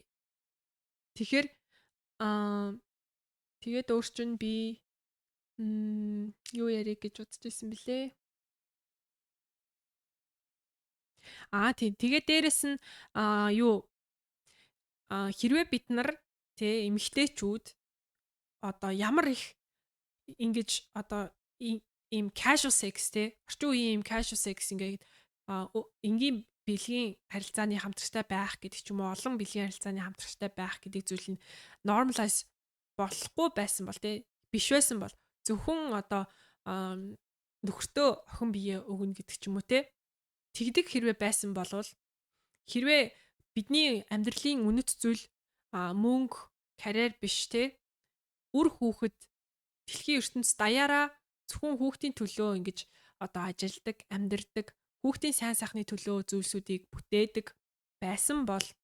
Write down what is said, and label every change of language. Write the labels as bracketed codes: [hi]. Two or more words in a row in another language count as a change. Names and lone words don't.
[mn] Тэгэхээр тэгээд өөрчн би юу ярих гэж бодож ирсэн бэлээ. Тийм. Тэгээд дээрэс нь хэрвээ бид нар тэ эмэгтэйчүүд одоо ямар их ингэж одоо ийм [en] casual sex [mn] тэ орчин үеийн ийм [en] casual sex [mn] ингээд энгийн бэлгийн харилцааны хамтрагтай байх гэдэг ч юм уу олон бэлгийн харилцааны хамтрагтай байх гэдэг зүйл нь normalize болохгүй байсан бол тэ биш байсан бол зөвхөн одоо нөхөртөө охин бие өгнө гэдэг ч юм уу тэ тэгдэг хэрвээ байсан бол хэрвээ бидний амьдралын үнэт зүйл мөнгө, карьер биш те үр хүүхэд дэлхийн ертөнцид даяараа зөвхөн хүүхдийн төлөө ингэж одоо ажилдаг, амьдардаг, хүүхдийн сайн сайхны төлөө зүйлсүүдийг бүтээдэг байсан бол